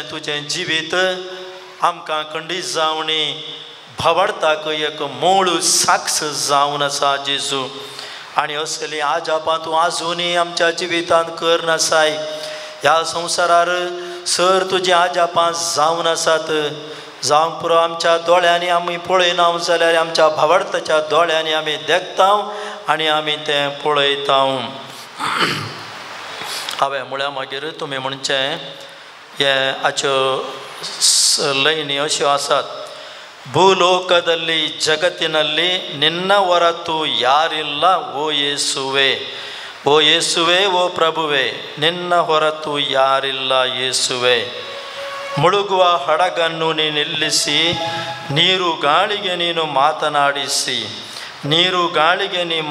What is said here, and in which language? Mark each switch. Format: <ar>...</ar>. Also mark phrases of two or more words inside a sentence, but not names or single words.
<kok>तुजें जिवीत आमकां खंडीत जावनी भावार्थाक एक मूळ साक्ष जावन आसा जेजू आनी असली आजापां तूं आजुनी आमच्या जिवितांत कर नासाय ह्या संवसारार सर तुजी आजापां जावन आसात जावंक पुरो आमच्या दोळ्यांनी आमी पळयना जाल्यार आमच्या भावार्थाच्या दोळ्यांनी आमी देखता आनी आमी तें पळयता हांवें म्हळ्यार मागीर तुमी म्हणचें हे हाच्यो ಲೈನಿ ಅಶು ಆಸಾತ್</kok> <kn>ಭೂಲೋಕದಲ್ಲಿ ಜಗತ್ತಿನಲ್ಲಿ ನಿನ್ನ ಹೊರತು ಯಾರಿಲ್ಲ ಓ ಯೇಸುವೆ ಓ ಯೇಸುವೆ ಓ ಪ್ರಭುವೆ ನಿನ್ನ ಹೊರತು ಯಾರಿಲ್ಲ ಯೇಸುವೆ ಮುಳುಗುವ ಹಡಗನ್ನು ನೀನು ನಿಲ್ಲಿಸಿ ನೀರು ಗಾಳಿಗೆ ನೀನು ಮಾತನಾಡಿಸಿ ನೀರು ಗಾಳಿಗೆ ನೀ</kn>